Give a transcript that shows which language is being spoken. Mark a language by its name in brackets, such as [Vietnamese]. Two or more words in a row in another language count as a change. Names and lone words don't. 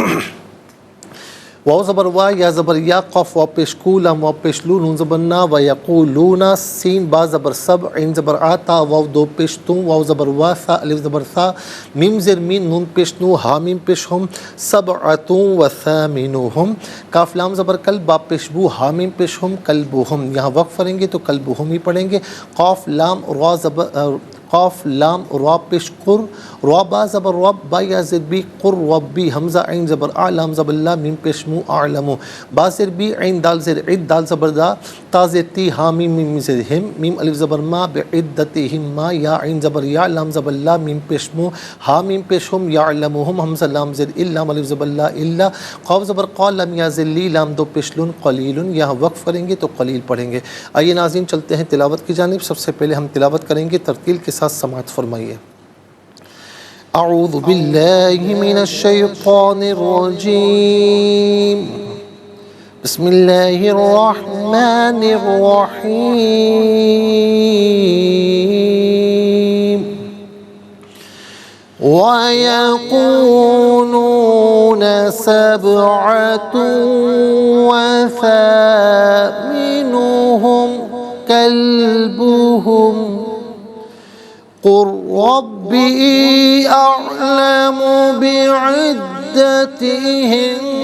[Urdu] واو زبر وا، یا زبر یا، قاف واو پیش کو، لام واو پیش لو، نون زبر نا، [Arabic] و یقولون، [Urdu] سین با زبر سب، عین زبر آ، تا واو دو پیش تو، واو زبر وا، سا الف زبر سا، میم زیر مین، نون پیش نو، ہا میم پیش ہم، [Arabic] سبعۃ و ثامنہم، [Urdu] کاف لام زبر کل، با پیش بو، ہا میم پیش ہم، کلبہم، یہاں وقف کریں گے تو کلبہم ہی پڑھیں گے۔ قاف لام را زبر قاف لام را پیش قر، را با زبر رب، با یا زر بی، قر ربی، حمزہ عین زبر آ، لام زبر لا، میم پیش مو، اعلمو، با زر بی، عین دال زر عد، دال زبر دا، تا زر تی، ہا میم میم زر ہم، میم الف زبر ما، بعدتہم ما، یا عین زبر یا، لام زبر لا، میم پیش مو، ہا میم پیش ہم، یعلمہم، حمزہ لام زر ال، لام الف زبر لا، الا، قاف زبر قا، لام یا زر لی، لام دو پیش لن، قلیل، یہاں وقف کریں گے تو قلیل پڑھیں گے۔ آئیے ناظرین چلتے ہیں تلاوت کی جانب۔ سب سے پہلے ہم تلاوت کریں گے، ترتیل کے ساتھ سماعت فرمائیے۔ [Arabic] اعوذ باللہ من الشیطان الرجیم، بسم اللہ الرحمن الرحیم۔ وَيَقُولُونَ سَبْعَةٌ وَثَامِنُهُمْ كَلْبُهُمْ قُل رَّبِّي أَعْلَمُ بِعِدَّتِهِم